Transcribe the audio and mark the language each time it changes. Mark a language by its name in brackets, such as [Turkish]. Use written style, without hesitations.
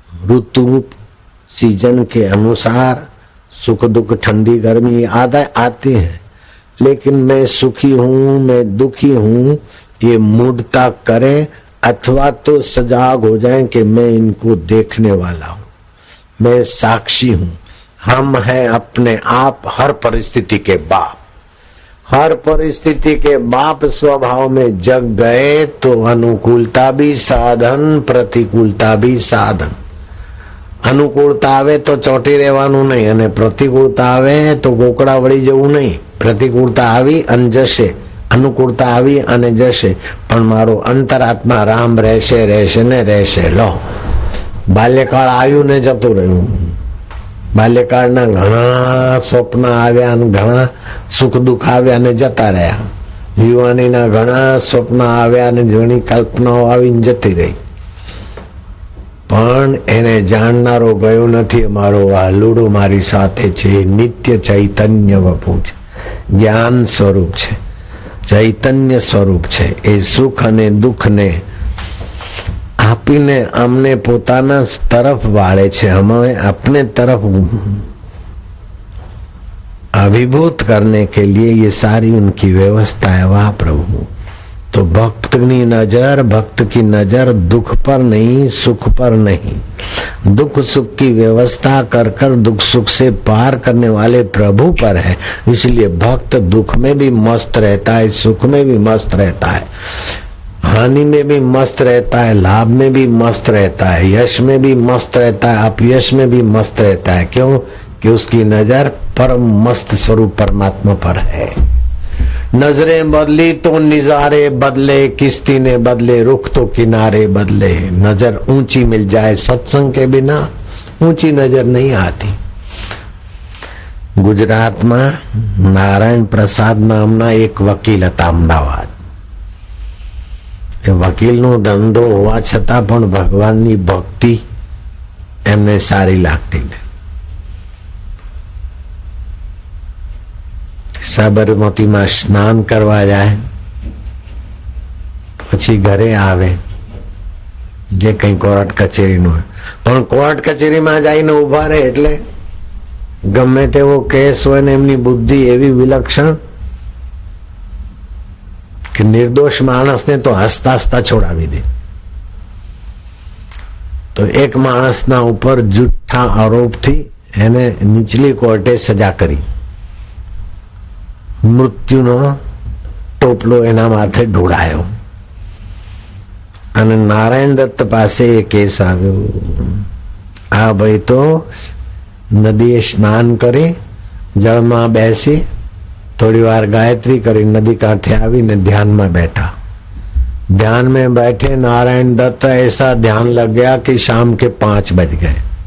[Hindi] ऋतु season के अनुसार सुख दुख ठंडी गर्मी आते हैं, लेकिन मैं सुखी हूं, मैं दुखी हूं, ये मूढ़ता करे अथवा तो सजाग हो जाएं कि मैं इनको देखने वाला हूं, मैं साक्षी हूं। हम हैं अपने आप हर परिस्थिति के बाप। हर परिस्थिति के बाप स्वभाव में जग गए तो अनुकूलता भी साधन, प्रतिकूलता भी साधन। अनुकूलता आवे तो [Gujarati] ચોટી રહેવાનું નહીં અને પ્રતિકૂળતા આવે તો ગોકળા વળી જવું નહીં। પ્રતિકૂળતા આવી અને જશે, અનુકૂળતા આવી અને જશે, પણ મારો અંતરાત્મા રામ રહેશે રહેશે ને રહેશે। લો, બાલ્યકાળ આવ્યું ને જતું રહ્યું। બાલ્યકાળના ઘણા સ્વપ્ન આવ્યા અને ઘણા સુખ દુઃખ આવ્યા ને જતા રહ્યા। યુવાનીના ઘણા સ્વપ્ન આવ્યા અને ઘણી કલ્પનાઓ આવીને જતી રહી, પણ એને જાણનારો ગયો નથી। અમારો વાલુડો મારી સાથે છે, નિત્ય ચૈતન્ય વપુ છે, જ્ઞાન સ્વરૂપ છે, ચૈતન્ય સ્વરૂપ છે। એ સુખ અને દુઃખને આપીને અમને પોતાના તરફ વાળે છે। અમે [Hindi] अपने तरफ अभिभूत करने के लिए ये सारी उनकी व्यवस्था है। वाह प्रभु। तो भक्त की नजर दुख पर नहीं, सुख पर नहीं। दुख सुख की व्यवस्था कर कर दुख सुख से पार करने वाले प्रभु पर है। इसलिए भक्त दुख में भी मस्त रहता है, सुख में भी मस्त रहता है, हानि में भी मस्त रहता है, लाभ में भी मस्त रहता है, यश में भी मस्त रहता है, अपयश में भी मस्त रहता है। क्यों? कि उसकी नजर परम मस्त स्वरूप परमात्मा पर है। नजरें बदली तो निजारे बदले, किश्ती ने बदले रुख तो किनारे बदले। नजर ऊंची मिल जाए सत्संग के बिना ऊंची नजर नहीं आती। गुजरात में नारायण प्रसाद नामना एक वकील [Gujarati] હતા અમદાવાદ। એ વકીલનો ધંધો હોવા છતાં પણ ભગવાનની ભક્તિ એમને સારી લાગતી। સાબરમતીમાં સ્નાન કરવા જાય, પછી ઘરે આવે, જે કઈ કોર્ટ કચેરીનું હોય, પણ કોર્ટ કચેરીમાં જઈને ઉભા રહે એટલે ગમે તેવો કેસ હોય ને એમની બુદ્ધિ એવી વિલક્ષણ કે નિર્દોષ માણસને તો હસતા હસતા છોડાવી દે। તો એક માણસના ઉપર જૂઠા આરોપથી એને નીચલી કોર્ટે સજા કરી। મૃત્યુનો ટોપલો એના માથે ઢોળાયો અને નારાયણ દત્ત પાસે એ કેસ આવ્યો। આ ભાઈ તો નદીએ સ્નાન કરી જળમાં બેસી थोड़ी बार गायत्री करी, नदी कांठे आवीने ध्यान में बैठा। [Hindi] ध्यान में बैठे नारायण दत्त ऐसा ध्यान लग गया कि शाम के 5 बज गए।